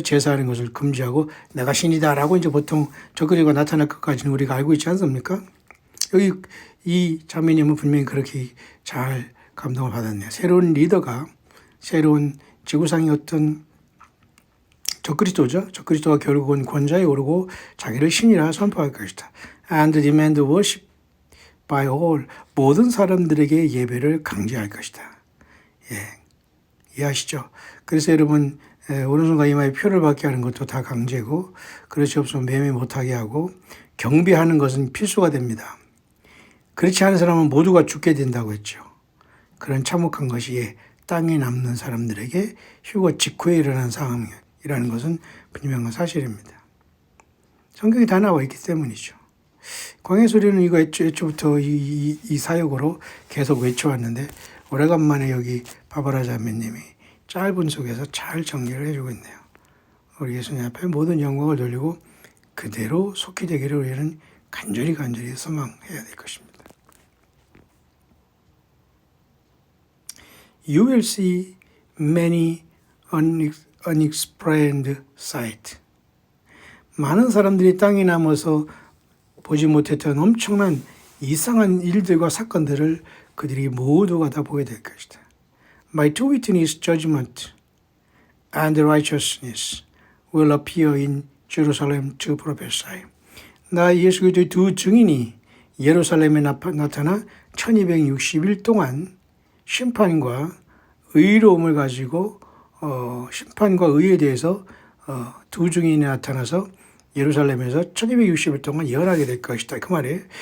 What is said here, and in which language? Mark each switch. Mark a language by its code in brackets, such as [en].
[ko] 제사하는 것을 금지하고 내가 신이다라고 이제 보통 적그리스도가 나타날 것까지는 우리가 알고 있지 않습니까? 여기 이 자매님은 분명히 그렇게 잘 감동을 받았네요. 새로운 리더가 새로운 지구상의 어떤 적그리스도죠. 적그리스도가 결국은 권좌에 오르고 자기를 신이라 선포할 것이다. [en] And demand worship by all. [ko] 모든 사람들에게 예배를 강제할 것이다. 이해하시죠? 그래서 여러분 오른손과 이마에 표를 받게 하는 것도 다 강제고 그렇지 없으면 매매 못하게 하고 경비하는 것은 필수가 됩니다. 그렇지 않은 사람은 모두가 죽게 된다고 했죠. 그런 참혹한 것이 땅에 남는 사람들에게 휴거 직후에 일어난 상황이라는 것은 분명한 사실입니다. 성경이 다 나와 있기 때문이죠. 광야의 소리는 이거 애초부터 이 사역으로 계속 외쳐왔는데 오래간만에 여기 바바라 자매님이 짧은 속에서 잘 정리를 해주고 있네요. 우리 예수님 앞에 모든 영광을 돌리고 그대로 속히 되기를 우리는 간절히 소망해야 될 것입니다. [en] You will see many unexplained sights. [ko] 많은 사람들이 땅에 남아서 보지 못했던 엄청난 이상한 일들과 사건들을 그들이 모두가 다 보게 될 것이다. [en] My two witnesses judgment and righteousness will appear in Jerusalem to prophesy. [ko] 나 예수 그리스도의 두 증인이 예루살렘에 나타나 1260일 동안 심판과 의로움을 가지고 심판과 의에 대해서 두 증인이 나타나서 예루살렘에서 1260일 동안 예언하게 될 것이다. 그 말이에요.